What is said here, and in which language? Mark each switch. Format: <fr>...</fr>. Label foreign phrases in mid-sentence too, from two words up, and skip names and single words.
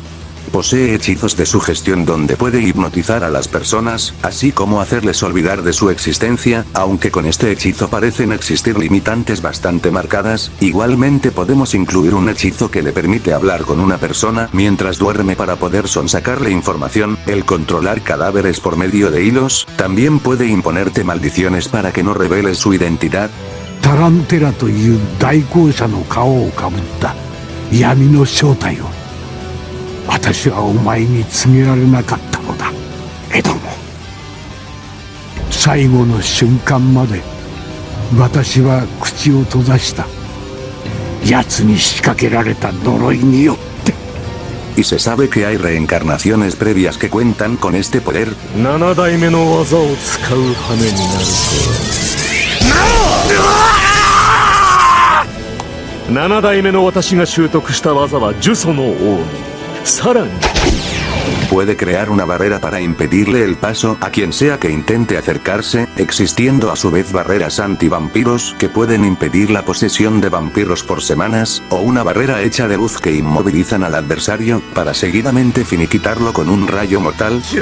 <es>Posee hechizos de sugestión donde puede hipnotizar a las personas, así como hacerles olvidar de su existencia, aunque con este hechizo parecen existir limitantes bastante marcadas. Igualmente podemos incluir un hechizo que le permite hablar con una persona mientras duerme para poder sonsacarle información, el controlar cadáveres por medio de hilos. También puede imponerte maldiciones para que no reveles su identidad.</es> <ja>タランテラという代行者の顔をかぶった闇の正体を私はお前に告げられなかったのだ。エドモ、最後の瞬間まで私は口を閉ざした。奴に仕掛けられた呪いによって。 Y se sabe que hay reencarnaciones previas que cuentan con este poder. 7 代目の技を使う羽目になるとは。7代目の私が習得した技は呪詛の王。さらに</ja> <es>Puede crear una barrera para impedirle el paso a quien sea que intente acercarse, existiendo a su vez barreras anti-vampiros que pueden impedir la posesión de vampiros por semanas, o una barrera hecha de luz que inmovilizan al adversario, para seguidamente finiquitarlo con un rayo mortal.</es>